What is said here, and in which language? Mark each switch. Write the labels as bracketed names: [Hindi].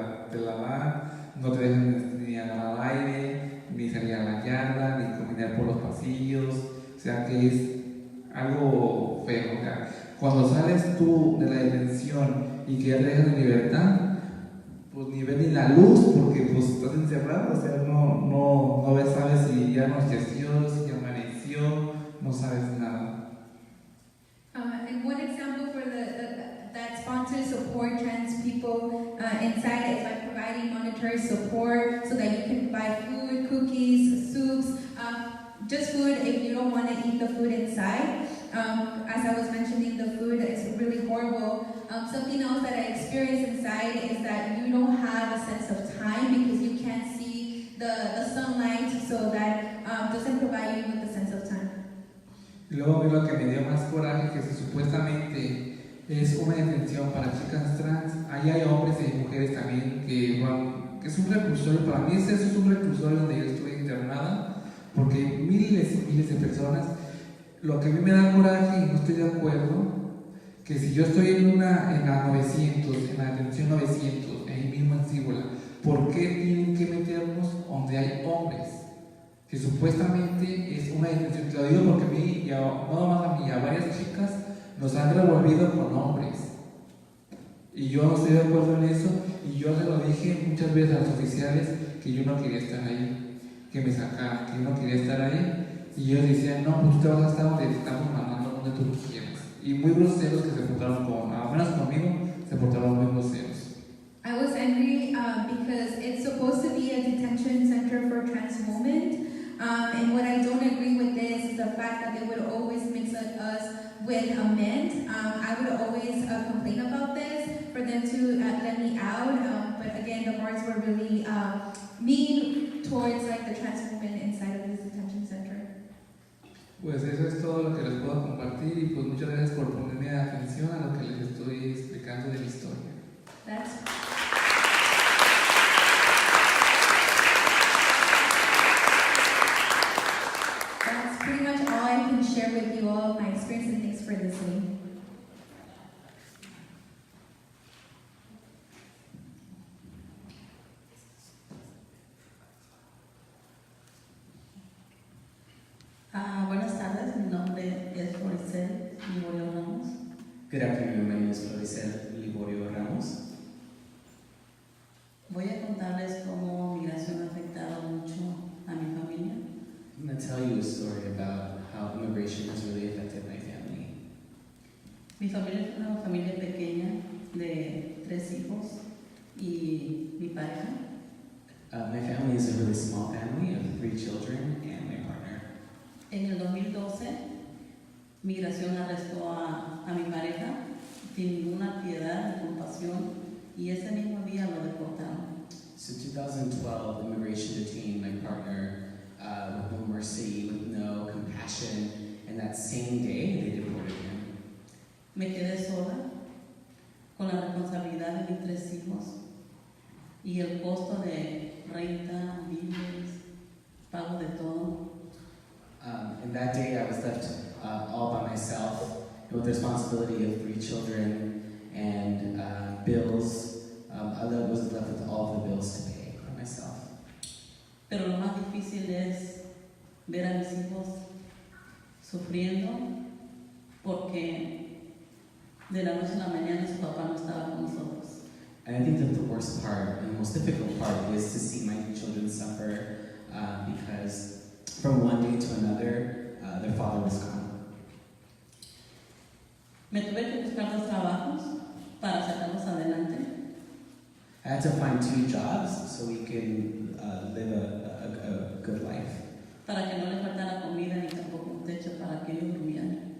[Spanish] te la dan, no te dejan ni agarrar aire, ni salir a la yarda, ni caminar por los pasillos, o sea que es algo feo. O sea, cuando sales tú de la detención y que ya te dejan en libertad, pues ni ves ni la luz porque pues estás encerrado, o sea, no ves, sabes si ya anocheció, si ya amaneció, no sabes nada. [English] And one example for that sponsors support trans people inside is by providing monetary support so that you can buy food, cookies, soups, just food if you don't want to eat the food inside. As I was mentioning, the food is really horrible. Something else that I experienced inside is that you don't have a sense of time because you can't see the sunlight, so that doesn't provide you with a sense of time. [Spanish] Y luego lo que me dio más coraje, que supuestamente es una detención para chicas trans, ahí hay hombres y mujeres también que es un reclusorio, para mí eso es un reclusorio donde yo estuve internada, porque miles y miles de personas. Lo que a mí me da coraje y no estoy de acuerdo, que si yo estoy en la 900, en la detención 900, ahí mismo en Cíbola, ¿por qué tienen que meternos donde hay hombres? Que supuestamente es una detención, te lo digo porque a mí, y no más a mí, a varias chicas nos han revolvido con hombres. Y yo no estoy de acuerdo en eso, y yo se lo dije muchas veces a los oficiales que yo no quería estar ahí, que me sacaran, que yo no quería estar ahí. Y ellos decían, no, pues tú te vas a estar donde te estamos mandando, donde tú quieras. Y muy groseros que se portaron al menos conmigo, se portaron muy groseros. [English] I was angry because it's supposed to be a detention center for trans women. And what I don't agree with this is the fact that they would always mix us with men. I would always complain about this for them to let me out. But again, the guards were really mean towards like the trans women inside of this detention center. [Spanish] Pues eso es todo lo que les puedo compartir y pues muchas gracias por ponerme atención a lo que les estoy explicando de mi historia. [English] That's pretty much all I can share with you all, my experience, and thanks for listening. [Spanish] Buenas tardes, mi nombre es Floricel Liborio Ramos. [English] Good afternoon, my name is Floricel Liborio Ramos. [Spanish] Voy a contarles cómo migración ha afectado mucho a mi familia. [English] I'm going to tell you a story about how immigration has really affected my family. [Spanish] Mi familia es una familia pequeña de 3 hijos y mi pareja. [English] My family is a really small family of 3 children and my partner. [Spanish] En el 2012, migración arrestó a mi pareja sin ninguna piedad ni compasión y ese mismo día lo deportaron. [English] So 2012, immigration detained my partner with no mercy, with no compassion, and that same day they deported him. [Spanish] Me quedé sola con la responsabilidad de mis 3 hijos y el costo de renta, víveres, pago de todo. [English] And that day I was left all by myself with the responsibility of 3 children and bills. I was left with all of the bills to pay for myself. [Spanish] Pero lo más difícil es ver a mis hijos sufriendo porque de la noche a la mañana su papá no estaba con nosotros. [English] And I think that the worst part and the most difficult part is to see my children suffer because from one day to another, their father was gone. [Spanish] Me tuve que buscar 2 trabajos para sacarlos adelante. [English] I had to find 2 jobs so we can live a good life. [Spanish] Para que no les faltara comida ni tampoco un techo para que ellos durmieran.